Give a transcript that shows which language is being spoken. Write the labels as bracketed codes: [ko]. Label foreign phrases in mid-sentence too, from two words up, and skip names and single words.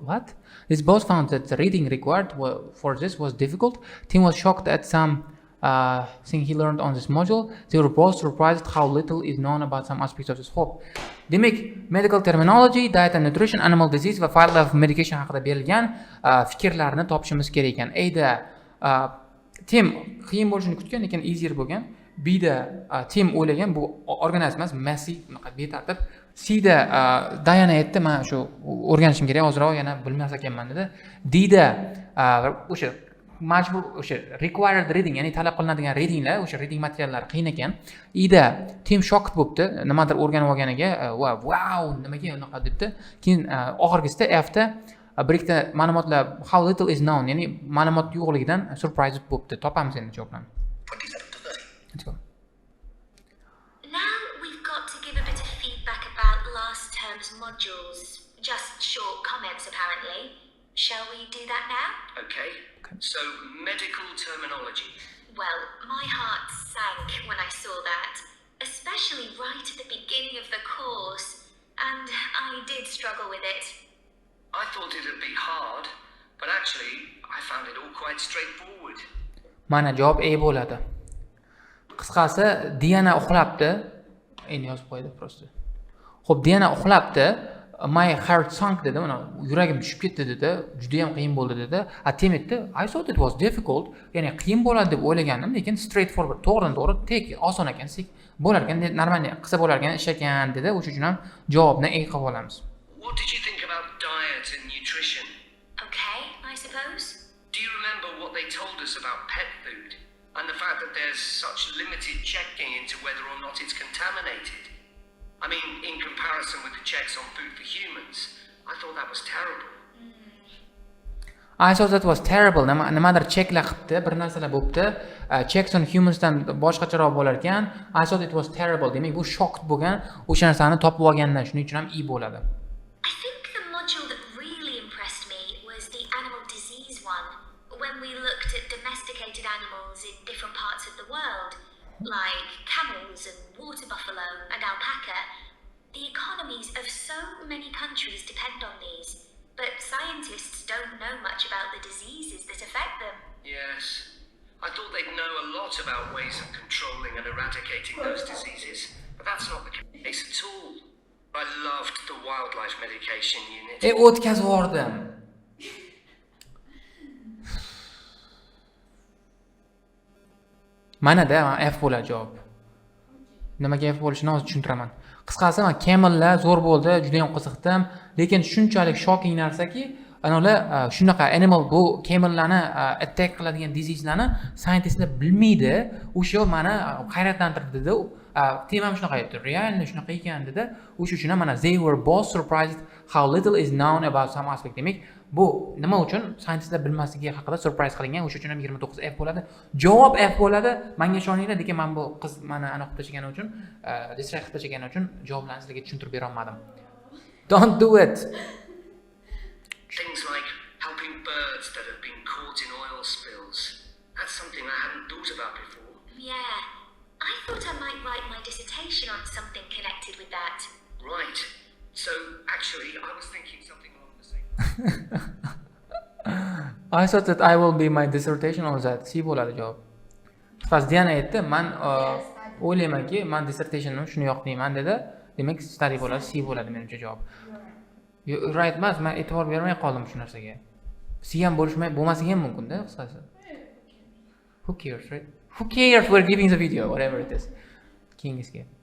[en] What? They both found that the reading required for this was difficult. Tim was shocked at some thing he learned on this module. They were both surprised how little is known about some aspects of this. [uz] Hope. Demak, [en] medical terminology, diet and nutrition, animal disease [uz] va [en] wildlife medication [uz] haqida berilgan fikrlarni topishimiz kerak ekan. Ayda Tim qiyin bo'lishini kutgan, lekin easier bo'lgan. Bda Tim o'ylagan bu organizm emas, messy, bunaqa betartib. Cda Diana aytdi, men shu o'rganishim kerak, hozirroq yana bilmas ekanman dedi. Dda o'sha majbur o'sha [en] required reading, [uz] ya'ni talab qilinadigan readinglar, o'sha reading materiallari qiyin ekan. Ida Tim shocked bo'libdi, nimadir o'rganib olganiga, wow, nimaga unaqa debdi. Keyin oxirgisida Fda bir ikkita ma'lumotlar [en] how little is known, [uz] ya'ni ma'lumot yo'qligidan surprised bo'libdi. Topamiz endi javoblarni. [en] 27 to 30. Let's go. Now we've got to give a bit of feedback about last term's modules. Just short comments, apparently. Shall we do that now? Okay. So, medical terminology. Well, my heart sank when I saw that, especially right at the beginning of the course, and I did struggle with it. I thought it'd be hard, but actually, I found it all quite straightforward. [uz] Mana javob A bo'ladi. Qisqasi, Diana uxlabdi. Endi yozib qo'ydi prosta. Xo'p, Diana uxlabdi. [en] My heart sank [uz] dedi, mana yuragim tushib ketdi dedi, juda ham qiyin bo'ldi dedi. Tim aytdi, [en] I thought it was difficult, [uz] ya'ni qiyin bo'ladi deb o'ylagandim, lekin straightforward, to'g'ridan-to'g'ri, tek oson ekan, bo'lar ekan, normal qilsa bo'lar ekan, ish ekan dedi. O'sha uchun ham javobni A qilib olamiz. [en] What did you think about diet and nutrition? Okay, I suppose. Do you remember what they told us about pet food and the fact that there's such limited checking into whether or not it's contaminated? I mean, in comparison with the checks on food for humans, I thought that was terrible. I thought that was terrible. [uz] Nimadir checklar qilibdi, bir narsalar bo'libdi. [en] Checks on humansdan [uz] boshqacharoq bo'lar ekan. [en] I thought it was terrible. [uz] Demak, bu shocked bo'lgan, o'sha narsani topib olgandan, shuning uchun ham E bo'ladi. [en] I think the module that really impressed me was the animal disease one, when we looked at domesticated animals in different parts of the world, like camels and water buffalo and alpaca. The economies of so many countries depend on these, but scientists don't know much about the diseases that affect them. Yes. I thought they'd know a lot about ways of controlling and eradicating those diseases, but that's not the case at all. I loved the wildlife medication unit. [uz] O'tkazib yubordim. Mana-da F bo'ladi javob. Nimaga F bo'lishini hozir tushuntiraman. Qisqasi, men camellar zo'r bo'ldi, juda ham qiziqdim, lekin shunchalik shocking narsaki, anolar shunaqa animal bu camellarni attack qiladigan diseaselarni scientistlar bilmaydi. O'sha meni hayratlantirdi dedi. Tim ham shunaqa aytdi. Realni shunaqa ekan dedi. O'sha uchun ham mana [en] they were both surprised how little is known about some aspect. [uz] Demak, bu nima uchun scientistlar bilmasligi haqida surprise qilingan. O'sha uchun ham 29 F bo'ladi. Javob F bo'ladi. Menga ishoninglar, lekin men bu qiz meni aniq qilib tashgani uchun, distract qilib tashgani uchun javoblarni sizlarga tushuntirib bera olmadim. [en] Don't do it. Things like helping birds that have been caught in oil spills. That's something I hadn't thought about before. Yeah, I thought I might write my dissertation on something connected with that. Right. So, actually, I was thinking something along the same. I thought that I will be my dissertation on that. [uz] C bo'ladi javob. Fast Diana aytdi, men o'ylaymanki, men dissertationimni shuni yoqlayman dedi. Demak, study bo'ladi, C bo'ladi menimcha javob. Right emas, men e'tibor bermay qoldim shu narsaga. C ham bo'lmasligi ham mumkin-da, qisqasi. [en] Who cares, right? Who cares? We're giving the video, whatever it is. [uz] Keyingisiga.